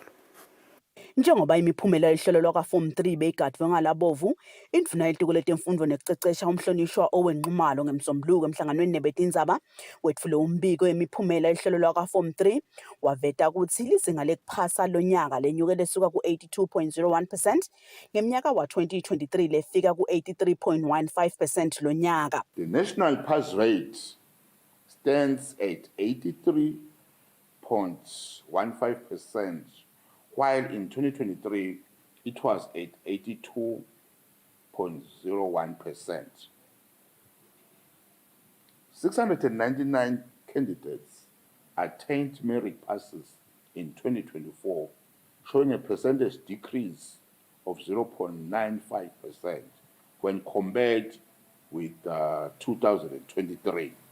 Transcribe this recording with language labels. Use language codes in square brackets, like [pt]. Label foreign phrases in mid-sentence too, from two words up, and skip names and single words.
[ss] Njengoba imiphumela yehlelo lwaka-Form 3 beyigadwe ngalabovu, indvuna yetiko letemfundvo nekucecesha umhlonishwa owenqumalo ngemsombuluko emhlanganweni nebetindzaba wetfule umbiko wemiphumela yehlelo lwaka-Form 3 waveta ukuthi lizinga lekuphasa lonyaka lenyuke lesuka ku-82.01% ngeminyaka wa-2023 lefika ku-83.15% lonyaka. [en] The national pass rate stands at 83.15%. While in 2023, it was at 82.01%. 699 candidates attained merit passes in 2024, showing a percentage decrease of 0.95% when compared with 2023.